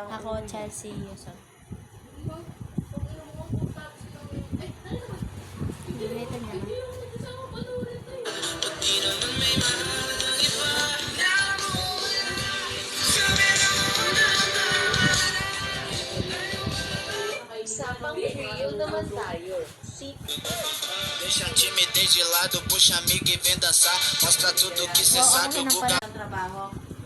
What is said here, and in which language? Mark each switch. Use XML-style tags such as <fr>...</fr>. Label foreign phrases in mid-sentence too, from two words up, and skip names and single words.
<tl>Ako, Chelsea Yuson. Dito niya. Real naman tayo.</tl> <pt>Deixa a timidez de lado, puxa amigo e vem dançar. Mostra tudo que cê sabe, o Guga.</pt> <tl>Ang trabaho.</tl>